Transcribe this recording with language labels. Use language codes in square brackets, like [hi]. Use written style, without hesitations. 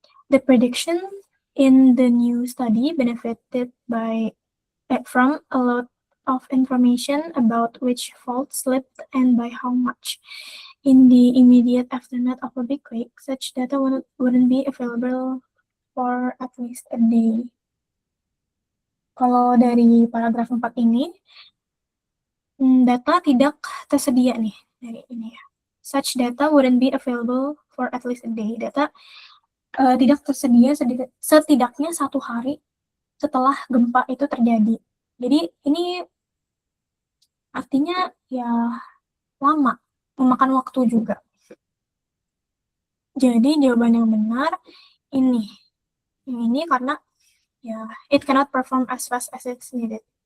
[en] The prediction in the new study benefited from a lot of information about which fault slipped and by how much. In the immediate aftermath of a big quake, such data wouldn't be available for at least a day. [id] Kalau dari paragraf 4 ini, data tidak tersedia nih dari ini ya. [en] Such data wouldn't be available for at least a day. [id] Data tidak tersedia setidaknya 1 hari setelah gempa itu terjadi. Jadi ini artinya ya lama, memakan waktu juga. Jadi jawaban yang benar ini. Yang ini karena ya [en] it cannot perform as fast as it's needed.